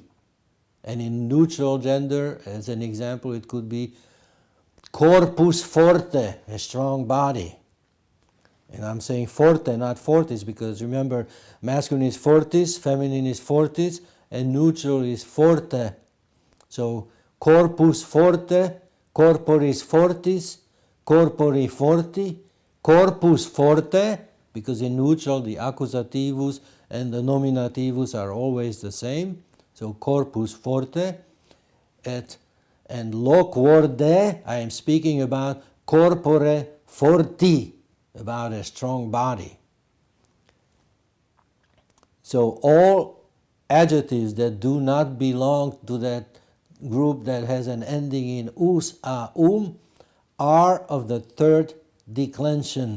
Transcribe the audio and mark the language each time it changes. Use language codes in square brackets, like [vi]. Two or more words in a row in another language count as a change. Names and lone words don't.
[en] And in neutral gender, as an example, it could be [la] corpus forte, [en] a strong body. And I'm saying forte, not fortis, because remember, masculine is fortis, feminine is fortis, and neutral is forte. [la] So corpus forte, corporis fortis, corpori forti, corpus forte, [en] because in neutral the accusativus and the nominativus are always the same. [la] So corpus forte, and loquor de, [en] I am speaking about [la] corpore forti, [en] about a strong body. So all adjectives that do not belong to that group that has an ending in us, a, are of the third declension.